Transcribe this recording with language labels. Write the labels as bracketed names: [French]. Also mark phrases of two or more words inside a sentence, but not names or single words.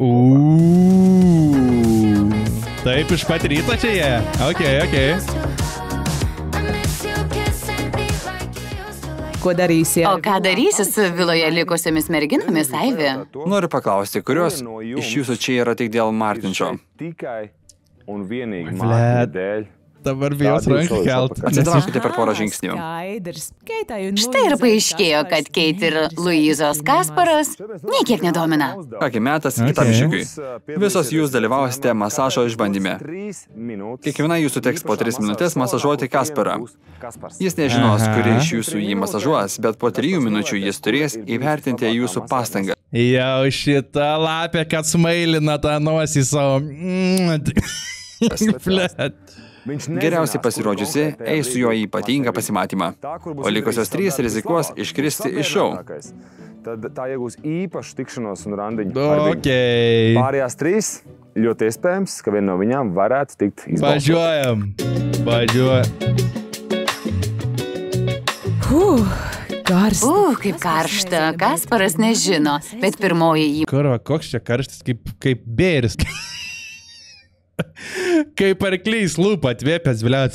[Lithuanian] Taip, iš pat ryto čia jie. Okay. O ką darysi su viloje likusiomis merginomis, Aivi? Noriu paklausti, kurios iš jūsų čia yra tik dėl Martinšo? [Latvian] Un vienīgi mākļu dēļ. [Lithuanian] Dabar bijos ranką kelt. Atsitraukite per porą žingsnių. Štai ir paaiškėjo, kad Keit ir Luizos Kasparas niekiek nedomina. Kągi, metas kitam iššūkiui. Visos jūs dalyvausite masažo išbandyme. Kiekviena jūsų teks po 3 minutės masažuoti Kasparą. Jis nežinos, kuri iš jūsų jį masažuos, bet po 3 minučių jis turės įvertinti jūsų pastangą. Jau šita lapė, kad smailina tą nosį savo. Geriausiai pasirodžiusi, eis su juo į ypatingą pasimatymą, o likusios 3 rizikuos iškristi iš šou. [Latvian] Tad tā iegūs īpašu tikšanos un randiņu. Okei. Pārējās 3 ļoti iespējams, ka viena no viņām varētu tikt izbalsot. [Lithuanian] Važiuojam. Kaip karšta. Kasparas nežino, bet pirmoji jį. Kurva, koks čia karštas, kaip bėris. Kaip arklys lūpa atvėpęs, blėt.